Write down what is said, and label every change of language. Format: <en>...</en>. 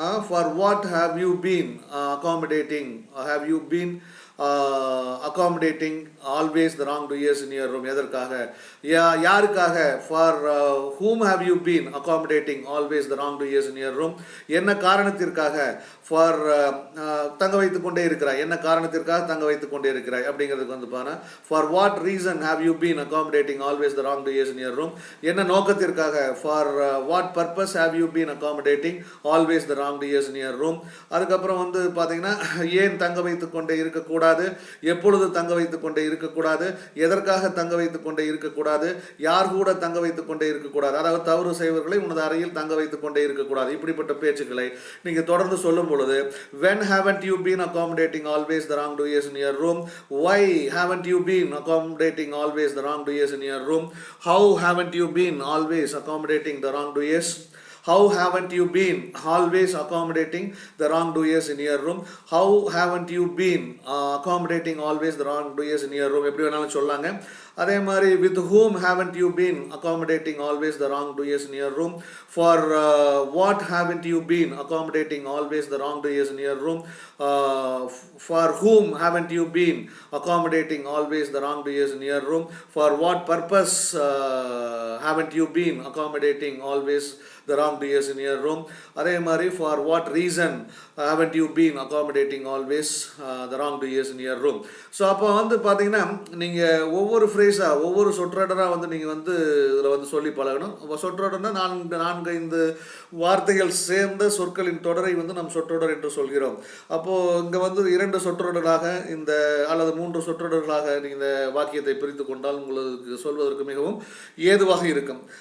<en>For what have you been accommodating? Have you been accommodating always the wrongdoers in your room?</en> <ta>எதற்காக? யாருக்காக?</ta> <en>For whom have you been accommodating always the wrongdoers in your room?</en> <ta>என்ன காரணத்திற்காக? For தங்க வைத்துக் கொண்டே இருக்கிறாய். என்ன காரணத்திற்காக தங்க வைத்துக் கொண்டே இருக்கிறாய் அப்படிங்கிறதுக்கு வந்து பாருங்க.</ta> <en>For what reason have you been accommodating always the wrongdoers in your room?</en> <ta>என்ன நோக்கத்திற்காக?</ta> <en>For what purpose have you been accommodating always the wrongdoers in your room?</en> <ta>அதுக்கப்புறம் வந்து பார்த்தீங்கன்னா ஏன் தங்க வைத்துக் கொண்டே இருக்கக்கூடாது, எப்பொழுது தங்க வைத்துக் கொண்டே இருக்கக்கூடாது, எதற்காக தங்க வைத்துக் கொண்டே இருக்கக்கூடாது, யார் கூட தங்க வைத்துக் கொண்டே இருக்கக்கூடாது, அதாவது தவறு செய்வர்களை உனது அறையில் தங்க வைத்துக் கொண்டே இருக்கக்கூடாது. இப்படிப்பட்ட பேச்சுக்களை நீங்க தொடர்ந்து சொல்லும் பொழுது</ta> <en>when haven't you been accommodating always the wrongdoers in your room? Why haven't you been accommodating always the wrongdoers in your room? How haven't you been always accommodating the wrongdoers? How haven't you been always accommodating the wrongdoers in your room? How haven't you been accommodating always the wrongdoers in your room?</en> <ta>எப்படி வேணாலும் சொல்லாங்க. அதே மாதிரி</ta> <en>with whom haven't you been accommodating always the wrongdoers in your room? For what haven't you been accommodating always the wrongdoers in your room? For whom haven't you been accommodating always the wrongdoers in your room? For what purpose haven't you been accommodating always the wrongdoers in your room?</en> <ta>அதே மாதிரி</ta> <en>for what reason haven't you been accommodating always the wrongdoers in your room?</en> <ta>So அப்போ வந்து பார்த்தீங்கன்னா நீங்கள் ஒவ்வொரு ஃப்ரேஸாக ஒவ்வொரு சொற்றொடராக வந்து நீங்கள் வந்து இதில் வந்து சொல்லி பழகணும். சொற்றொடர்னா 4-5 வார்த்தைகள் சேர்ந்த சொற்களின் தொடரை வந்து நம் சொற்றொடர் என்று சொல்கிறோம். அப்போது இங்கே வந்து 2 சொற்றொடராக இந்த அல்லது 3 சொற்றொடர்களாக நீங்கள் இந்த வாக்கியத்தை பிரித்து கொண்டால் உங்களுக்கு சொல்வதற்கு மிகவும் ஏதுவாக இருக்கும்.</ta>